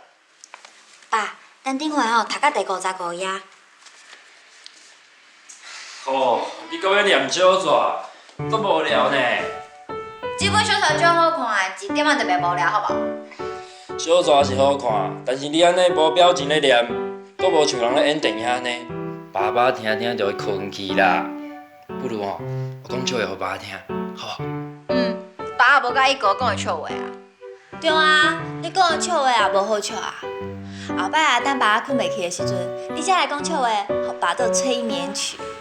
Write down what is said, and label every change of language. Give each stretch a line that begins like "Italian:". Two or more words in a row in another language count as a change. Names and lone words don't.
Min Nan Chinese: 爸，咱顶回吼读到第55页。哦，你搁要念小说，足无聊呢。这本小说足好看的，一点仔特别无聊，好无？小说是好看，但是你安尼无表情咧念，搁无像人咧演电影呢。爸爸听听就会困去啦。不如吼，我讲笑话互爸听，好无？爸也无介意跟我讲的笑话啊。对啊，你讲的笑话也无好笑啊。后摆啊，等爸困袂去的时阵，你才来讲笑话，互爸做催眠曲。